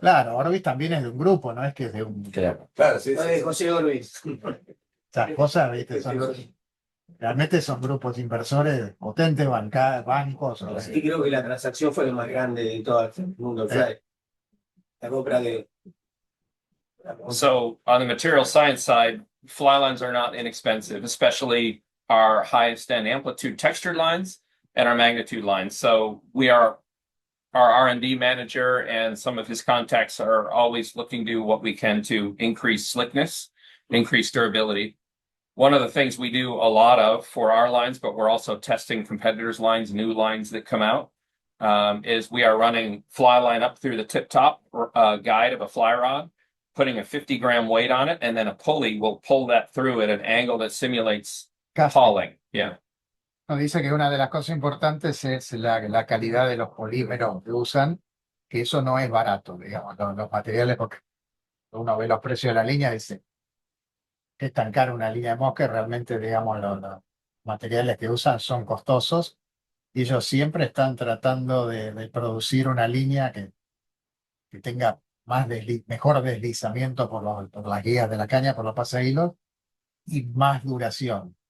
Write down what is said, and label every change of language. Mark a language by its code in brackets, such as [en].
[es] Claro, Orbis también es de un grupo, no es que es de un... Claro, sí, sí. José Orbis. Esas cosas, ¿viste? Realmente son grupos inversores potentes, bancos. Y creo que la transacción fue la más grande de todo el mundo. Fly. La compra de. [en] so on the material science side, fly lines are not inexpensive, especially our highest end amplitude textured lines and our magnitude lines. So our R&D manager and some of his contacts are always looking to do what we can to increase slickness, increase durability. One of the things we do a lot of for our lines, but we're also testing competitors' lines, new lines that come out, is we are running fly line up through the tip top guide of a fly rod, putting a 50-gram weight on it, and then a pulley will pull that through at an angle that simulates hauling. Yeah. [es] Nos dice que una de las cosas importantes es la calidad de los polímeros que usan, que eso no es barato, digamos, los materiales, porque uno ve los precios de la línea y dice que es tan cara una línea de mosca, realmente, digamos, los materiales que usan son costosos y ellos siempre están tratando de producir una línea que tenga mejor deslizamiento por las guías de la caña, por los pasahilos y más duración.